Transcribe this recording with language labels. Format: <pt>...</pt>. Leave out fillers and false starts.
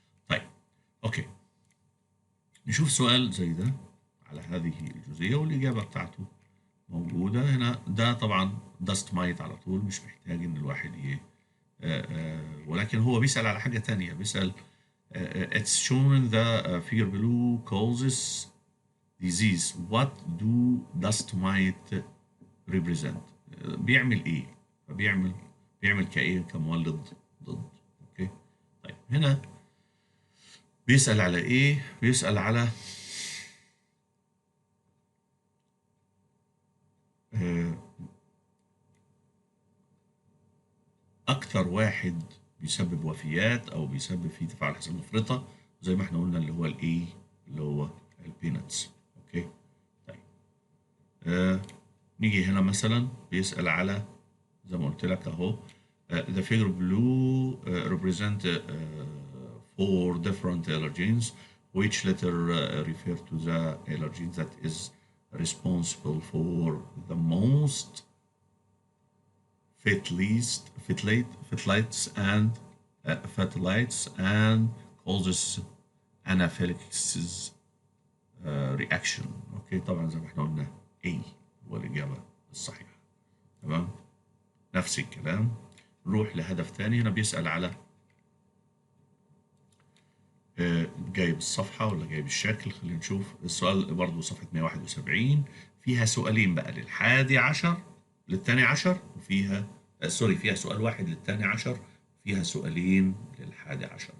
<ar>طيب اوكي، نشوف سؤال زي ده على هذه الجزئيه والاجابه بتاعته موجوده هنا. ده طبعا داست مايت على طول، مش محتاج ان الواحد ولكن هو بيسال على حاجه تانية. بيسال</ar> <en>it's shown in the figure below causes disease. What do dust mite represent?</en> <ar>بيعمل ايه؟ بيعمل كايه؟ كمولد ضد. اوكي، طيب هنا بيسال على ايه؟ بيسال على اكتر واحد بيسبب وفيات او بيسبب فيه تفاعل حساسيه مفرطه، زي ما احنا قلنا اللي هو الايه، اللي هو البيناتس. اوكي، طيب نيجي هنا مثلا بيسال على زي ما قلت لك اهو</ar> <en>the figure below represent 4 different allergens, which letter refer to the allergen that is responsible for the most phthalates and causes anaphylaxis reaction.</en> <ar>اوكي، طبعا زي ما احنا قلنا A هو الإجابة الصحيحة. تمام، نفس الكلام. نروح لهدف تاني. هنا بيسأل على جايب الصفحة ولا جايب الشكل؟ خلينا نشوف السؤال برضو. صفحة 171 فيها سؤالين بقى للحادي عشر للثاني عشر، وفيها سوري فيها سؤال واحد للثاني عشر، فيها سؤالين للحادي عشر.</ar>